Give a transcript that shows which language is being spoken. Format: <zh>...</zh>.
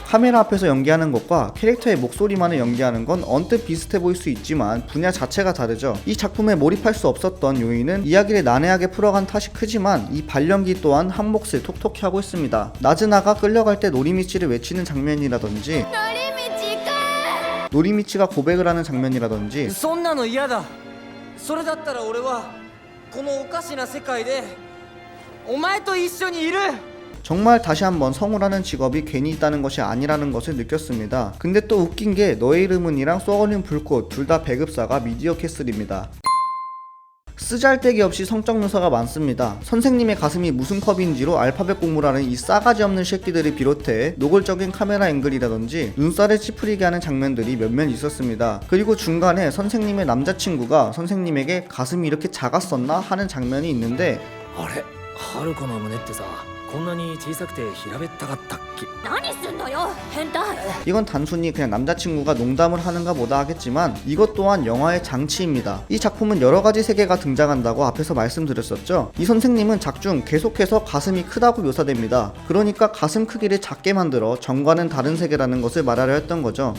<ko>카메라 앞에서 연기하는 것과 캐릭터의 목소리만을 연기하는 건 언뜻 비슷해 보일 수 있지만 분야 자체가 다르죠. 이 작품에 몰입할 수 없었던 요인은 이야기를 난해하게 풀어간 탓이 크지만 이 발연기 또한 한 몫을 톡톡히 하고 있습니다. 나즈나가 끌려갈 때 노리미치를 외치는 장면이라든지, 노리미치가 고백을 하는 장면이라든지,</ko> <ja>そんなの嫌だ。それだったら俺はこのおかしな世界でお前と一緒にいる。</ja> <ko>정말 다시 한번 성우라는 직업이 괜히 있다는 것이 아니라는 것을 느꼈습니다. 근데 또 웃긴 게 너의 이름은이랑 쏘어린 불꽃 둘 다 배급사가 미디어 캐슬입니다. 쓰잘데기 없이 성적 묘사가 많습니다. 선생님의 가슴이 무슨 컵인지로 알파벳 공부라는 이 싸가지 없는 새끼들을 비롯해 노골적인 카메라 앵글이라든지 눈살을 찌푸리게 하는 장면들이 몇몇 있었습니다. 그리고 중간에 선생님의 남자친구가 선생님에게 가슴이 이렇게 작았었나 하는 장면이 있는데,</ko> <ja>あれ、春子の胸ってさ、こんなに小さくて平べったかったっけ？何すんのよ変態。</ja> <ko>이건 단순히 그냥 남자친구가 농담을 하는가 보다 하겠지만 이것 또한 영화의 장치입니다. 이 작품은 여러가지 세계가 등장한다고 앞에서 말씀드렸었죠. 이 선생님은 작중 계속해서 가슴이 크다고 묘사됩니다. 그러니까 가슴 크기를 작게 만들어 전과는 다른 세계라는 것을 말하려 했던 거죠.</ko>